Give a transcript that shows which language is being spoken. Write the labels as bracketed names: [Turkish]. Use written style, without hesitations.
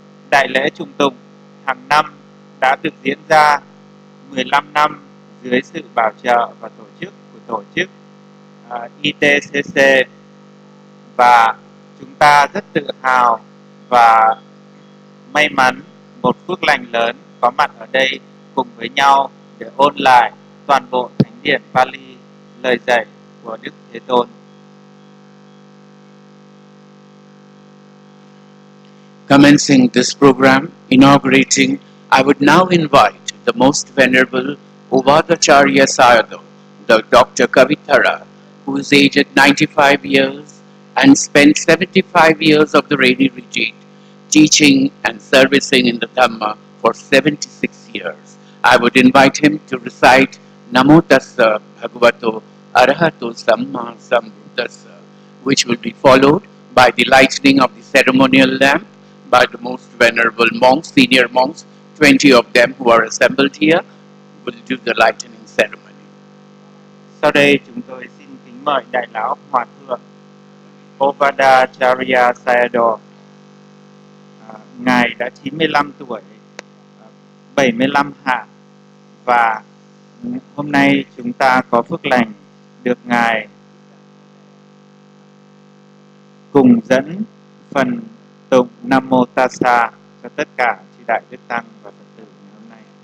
[Vietnamese] Đại lễ trùng tùng hàng năm đã được diễn ra 15 năm dưới sự bảo trợ và tổ chức của tổ chức ITCC, và chúng ta rất tự hào và may mắn một phước lành lớn có mặt ở đây cùng với nhau để ôn lại toàn bộ thánh điển Pali, lời dạy của Đức Thế Tôn. [English] Commencing this program, inaugurating, I would now invite the Most Venerable Uvadacharya Sayadaw, the Dr. Kavithara, who is aged 95 years and spent 75 years of the Rainy retreat teaching and servicing in the Dhamma for 76 years. I would invite him to recite Namo Tassa Bhagavato Arahato Samma Sambuddhassa, which will be followed by the lighting of the ceremonial lamp by the most venerable monks, senior monks, 20 of them who are assembled here, will do the lightning ceremony. [Vietnamese] Sau đây chúng tôi xin kính mời Đại lão Hòa thượng Bodhgaya Sayadaw. Ngài đã 95 tuổi, 75 hạ, và hôm nay chúng ta có phước lành được Ngài cùng dẫn phần tụng Nam Mô Tassa cho tất cả chư đại đức tăng và Phật tử ngày hôm nay.